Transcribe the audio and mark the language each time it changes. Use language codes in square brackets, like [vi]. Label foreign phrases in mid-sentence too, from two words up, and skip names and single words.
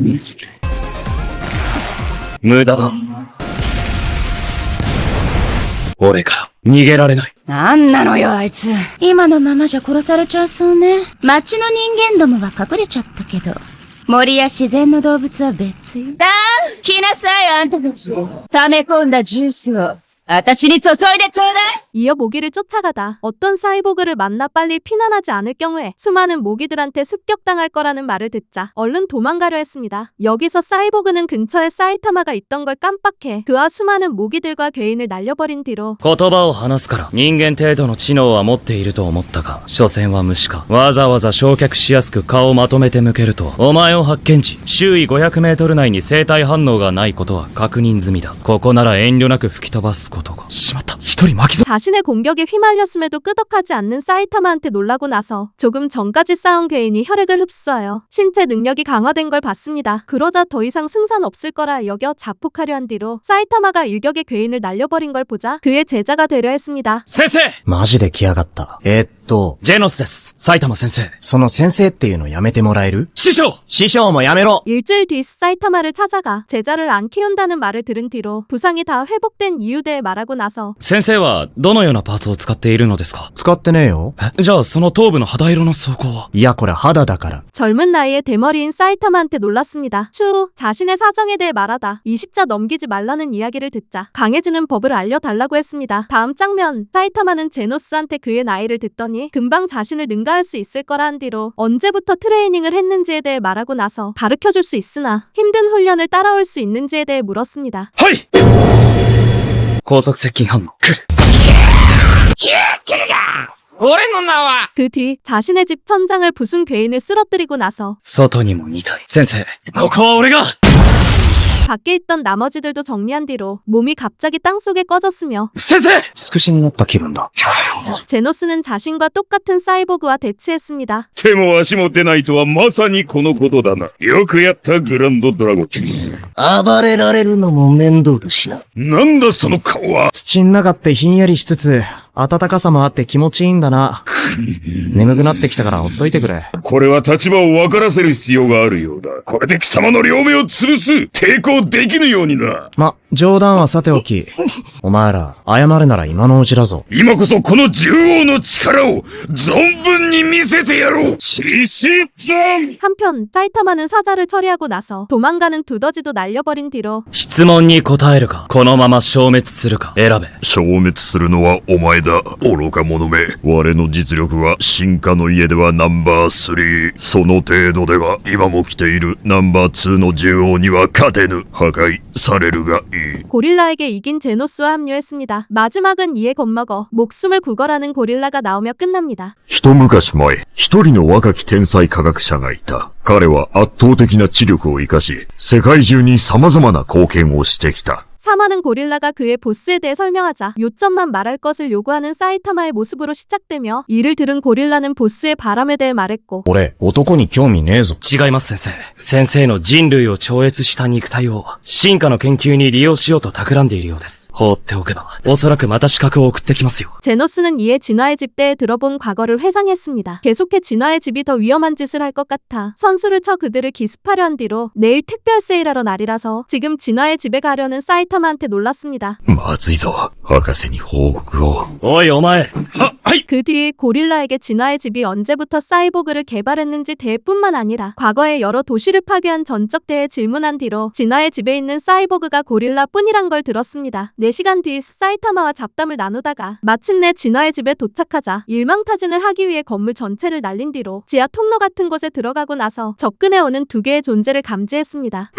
[ja] 無駄だ。俺から逃げられない。なんなのよ、あいつ。今のままじゃ殺されちゃいそうね。町の人間どもは隠れちゃったけど。森や自然の動物は別よ。来なさい、あんたたち。溜め込んだジュースを、私に注いでちょうだい。 [ko] 이어 모기를 쫓아가다 어떤 사이보그를 만나 빨리 피난하지 않을 경우에 수많은 모기들한테 습격당할 거라는 말을 듣자 얼른 도망가려 했습니다. 여기서 사이보그는 근처에 사이타마가 있던 걸 깜빡해 그와 수많은 모기들과 괴인을 날려버린 뒤로 [ja] 言葉を話すから人間程度の知能は持っていると思ったが、所詮は虫か。わざわざ焼却しやすく顔をまとめて向けると、お前を発見時、周囲500メートル内に生体反応がないことは確認済みだ。ここなら遠慮なく吹き飛ばすことが。しまった。一人巻き添え。 [ko] 자신의 공격에 휘말렸음에도 끄덕하지 않는 사이타마한테 놀라고 나서 조금 전까지 싸운 괴인이 혈액을 흡수하여 신체 능력이 강화된 걸 봤습니다. 그러자 더 이상 승산 없을 거라 여겨 자폭하려 한 뒤로 사이타마가 일격의 괴인을 날려버린 걸 보자 그의 제자가 되려 했습니다. [ja] 先生マジで来やがった。ジェノスです。埼玉先生。その先生っていうのやめてもらえる？師匠師匠もやめろ！ [ko] 일주일 뒤 사이타마를 찾아가 제자를 안 키운다는 말을 들은 뒤로 부상이 다 회복된 이유에 대해 말하고 나서 [ja] 先生はどのようなパーツを使っているのですか？使ってねえよ。じゃあその頭部の肌色の装甲は？いやこれ肌だから。 [ko] 젊은 나이에 대머리인 사이타마한테 놀랐습니다. 추후 자신의 사정에 대해 말하다 20자 넘기지 말라는 이야기를 듣자 강해지는 법을 알려달라고 했습니다. 다음 장면 사이타마는 제노스한테 그의 나이를 듣더니 금방 자신을 능가할 수 있을 거라 한 뒤로 언제부터 트레이닝을 했는지에 대해 말하고 나서 가르쳐줄 수 있으나 힘든 훈련을 따라올 수 있는지에 대해 물었습니다. [ja] はい高速接近反応。来る。俺の名は [ko] 그 뒤 자신의 집 천장을 부순 괴인을 쓰러뜨리고 나서 [ja] 外にも2体。先生、ここは俺が [ko] 밖에 있던 나머지들도 정리한 뒤로 몸이 갑자기 땅속에 꺼졌으며 [ja] 先生つくしになった気分だ。 [ko] 제노스는 자신과 똑같은 사이보그와 대치했습니다. [ja] 手も足も出ないとはまさにこのことだな。よくやったグランドドラゴン。暴れられるのも面倒だしな。なんだその顔は。土ん中ってひんやりしつつ、暖かさもあって気持ちいいんだな。眠くなってきたからほっといてくれ。これは立場を分からせる必要があるようだ。これで貴様の両目を潰す。抵抗できぬようにな。ま、冗談はさておき。お前ら、謝るなら今のうちだぞ。今こそこの獣王の力を存分に見せてやろう。シシダン [ko] 한편 사이타마는 사자를 처리하고 나서 도망가는 두더지도 날려버린 뒤로 [ja] 質問に答えるか、このまま消滅するか、選べ。消滅するのはお前だ。愚か者め。我の実力は進化の家ではナンバー3。その程度では今も来ているナンバー2の獣王には勝てぬ。破壊されるがいい。 [ko] 고릴라에게 이긴 제노스와 합류했습니다. 마지막은 이에 겁먹어 목숨을 구걸하는 고릴라가 나오며 끝납니다. [ja] 一昔前、一人の若き天才科学者がいた。彼は圧倒的な知力を活かし、世界中に様々な貢献をしてきた。 [ko] 사마는 고릴라가 그의 보스에 대해 설명하자 요점만 말할 것을 요구하는 사이타마의 모습으로 시작되며 이를 들은 고릴라는 보스의 바람에 대해 말했고 [ja] 俺、男に興味ねえぞ。違います先生。先生の人類を超越した肉体を進化の研究に利用しようと企んでいるようです。放っておけば、おそらくまた資格を送ってきますよ。 [ko] 제노스는 이에 진화의 집대에 들어본 과거를 회상했습니다. 계속해 진화의 집이 더 위험한 짓을 할 것 같아 선수를 쳐 그들을 기습하려 한 뒤로 내일 특별 세일하러 날이라서 지금 진화의 집에 가려는 사이타마한테 놀랐습니다. [ja] まずいぞ。博士に報告を。おいお前。 [ko] 그 뒤 고릴라에게 진화의 집이 언제부터 사이보그를 개발했는지 대뿐만 아니라 과거에 여러 도시를 파괴한 전적 대에 질문한 뒤로 진화의 집에 있는 사이보그가 고릴라뿐이란 걸 들었습니다. 4시간 뒤 사이타마와 잡담을 나누다가 마침내 진화의 집에 도착하자 일망타진을 하기 위해 건물 전체를 날린 뒤로 지하 통로 같은 곳에 들어가고 나서 접근해오는 두 개의 존재를 감지했습니다.